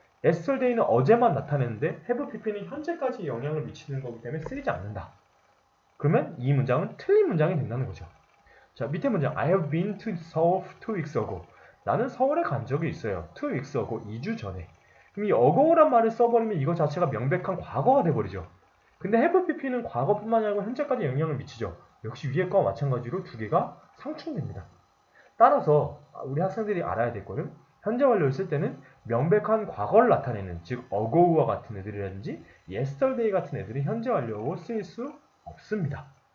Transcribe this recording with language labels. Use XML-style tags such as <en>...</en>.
<ko>yesterday는 어제만 나타내는데 have pp는 현재까지 영향을 미치는 거기 때문에 쓰이지 않는다. 그러면 이 문장은 틀린 문장이 된다는 거죠.</ko> <en>자, 밑에 문장 I have been to Seoul 2 weeks ago.</en> <ko>나는 서울에 간 적이 있어요.</ko> <en>2 weeks ago,</en> <ko>2주 전에. 그럼 이 ago란 말을 써버리면 이거 자체가 명백한 과거가 돼버리죠. 근데 have pp는 과거뿐만 아니라 현재까지 영향을 미치죠. 역시 위에 거와 마찬가지로 두 개가 상충됩니다. 따라서 우리 학생들이 알아야 될 거는 현재 완료를 쓸 때는 명백한 과거를 나타내는 즉 ago와 같은 애들이라든지 yesterday 같은 애들이 현재 완료로 쓰일 수 없습니다.</ko>